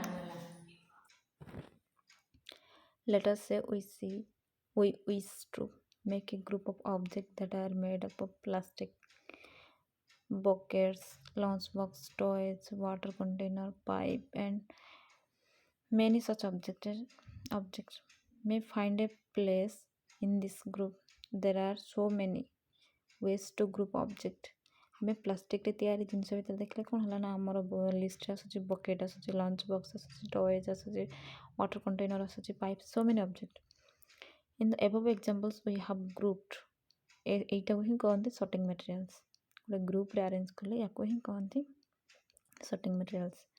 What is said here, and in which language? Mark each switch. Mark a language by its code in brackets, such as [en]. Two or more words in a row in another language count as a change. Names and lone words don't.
[en] Let us say we wish to make a group of objects that are made up of plastic, buckets, lunchbox, toys, water container, pipe, and many such objects may find a place in this group. There are so many ways to group object. [or] ଆମେ ପ୍ଲାଷ୍ଟିକରେ ତିଆରି ଜିନିଷ ଭିତରେ ଦେଖିଲେ କ'ଣ ହେଲା ନା ଆମର ଲିଷ୍ଟରେ ଆସୁଛି ବକେଟ୍, ଆସୁଛି [en] lunch box, [or] ଆସୁଛି ଟଏଜ୍, ଆସୁଛି [en] water container, [or] ଆସୁଛି ପାଇପ୍, [en] so many object. in the above examples we have grouped. [or] ଏଇଟାକୁ ହିଁ କହନ୍ତି [en] sorting materials. [or] ଗୋଟେ ଗ୍ରୁପରେ ଆରେଞ୍ଜ କଲେ ୟାକୁ ହିଁ କହନ୍ତି [en] sorting materials.